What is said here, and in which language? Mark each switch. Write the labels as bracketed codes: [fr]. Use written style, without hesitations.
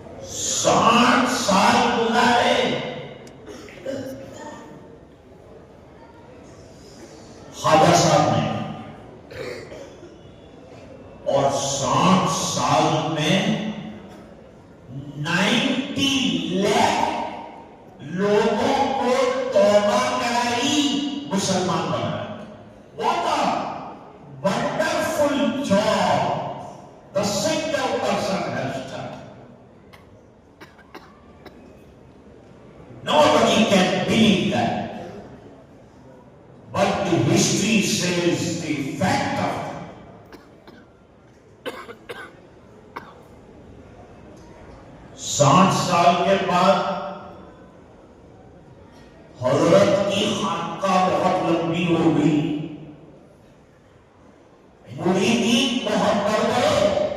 [ur] 60 سال گزارے، خواجہ صاحب نے، اور 60 سال میں 90 لاکھ لوگوں کو توبہ کرائی، مسلمان بنایا۔ [en] What a wonderful job the single person has done. Nobody can believe that, but the history says the fact of it. [ur] 60 سال کے بعد حضرت کی خانقاہ بہت لمبی ہو گئی، مریدین بہت بڑھ گئے،